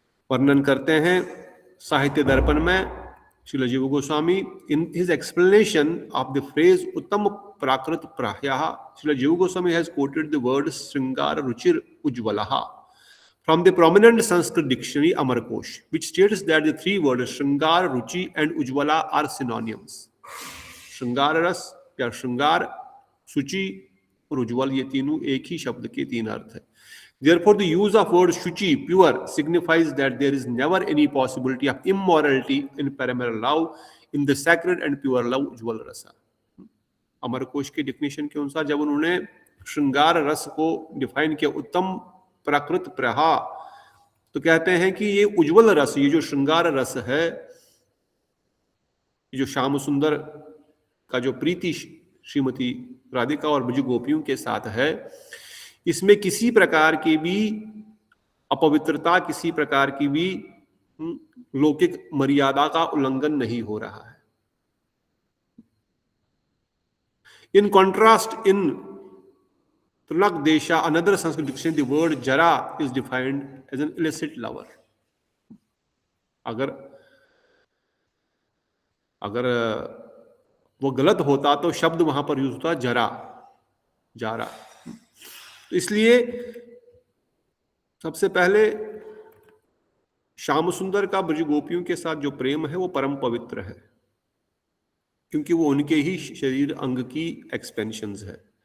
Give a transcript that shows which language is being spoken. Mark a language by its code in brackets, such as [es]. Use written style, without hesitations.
[hi] वर्णन करते हैं साहित्य दर्पण में [en] Srila Jiva Goswami in his explanation of the phrase उत्तम प्राकृत प्राह्यः, Srila Jiva Goswami has quoted the word श्रृंगार रुचिर उज्ज्वलः from the prominent Sanskrit dictionary Amarkosh, which states that the three words Shringar, Ruchi and Ujjwala are synonyms. [hi] श्रृंगार रस या श्रृंगार, शुचि और उज्ज्वल, ये तीनों एक ही शब्द के तीन अर्थ है। [en] Therefore, the use of word Shuchi, pure, signifies that there is never any possibility of immorality in paramour love, in the sacred and pure love Ujjwal Rasa. [hi] Amarkosh के डिफिनेशन के अनुसार जब उन्होंने श्रृंगार रस को डिफाइन किया उत्तम प्राकृत प्रहा, तो कहते हैं कि ये उज्ज्वल रस, ये जो श्रृंगार रस है, ये जो श्याम सुंदर का जो प्रीति श्रीमती राधिका और ब्रज गोपियों के साथ है, इसमें किसी प्रकार की भी अपवित्रता, किसी प्रकार की भी लौकिक मर्यादा का उल्लंघन नहीं हो रहा है। [en] In contrast, in Trunak Desha, another Sanskrit dictionary, the word Jara is defined as an illicit lover. [hi] अगर वो गलत होता तो शब्द वहां पर यूज होता जारा। तो इसलिए सबसे पहले श्याम सुंदर का ब्रज गोपियों के साथ जो प्रेम है वो परम पवित्र है, क्योंकि वो उनके ही शरीर अंग की एक्सपेंशंस है।